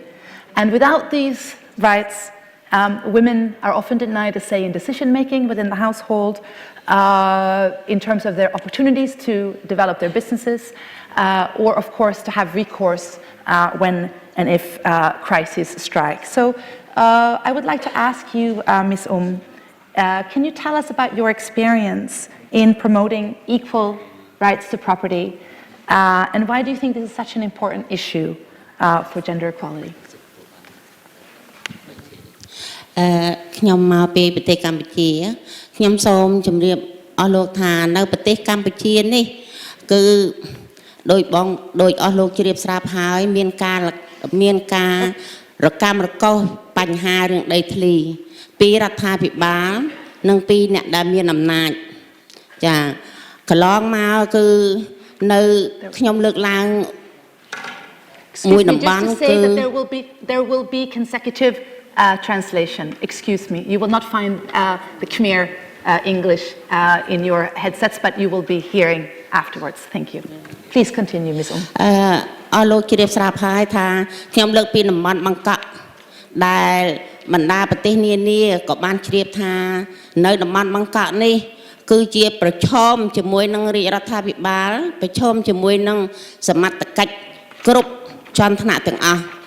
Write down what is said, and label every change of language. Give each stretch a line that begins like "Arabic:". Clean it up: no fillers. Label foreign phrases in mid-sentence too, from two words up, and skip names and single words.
English: And without these rights, women are often denied a say in decision-making within the household, in terms of their opportunities to develop their businesses, or of course to have recourse when and if crises strike. So I would like to ask you, Ms. Can you tell us about your experience in promoting equal rights to property, and why do you think this is such an important issue for gender equality?
Khmer: ខ្ញុំមកពីប្រទេសកម្ពុជាខ្ញុំសូមជម្រាបអស់លោកថានៅប្រទេសកម្ពុជានេះគឺដោយអស់លោកជ្រាបស្រាប់ហើយមានការរកាំរកូសបញ្ហារឿងដីធ្លីពីរដ្ឋាភិបាលនិងពីអ្នកដែលមានអំណាចចាកន្លងមកគឺនៅខ្ញុំលើកឡើងមួយតំបន់គឺ
English: there will be consecutive translation. Excuse me. You will not find the Khmer English in your headsets, but you will be hearing afterwards. Thank you. Please continue, Ms.
Khmer: អរលោកជ្រាបស្រាប់ហើយថាខ្ញុំលើកពីតំបន់បង្កក់ដែលបណ្ដាប្រទេសនានាក៏បានជ្រាបថានៅតំបន់បង្កក់នេះគឺជាប្រឈមជាមួយនឹងរាជរដ្ឋាភិបាលប្រឈមជាមួយនឹងសមត្ថកិច្ចគ្រប់ជាន់ថ្នាក់ទាំងអស់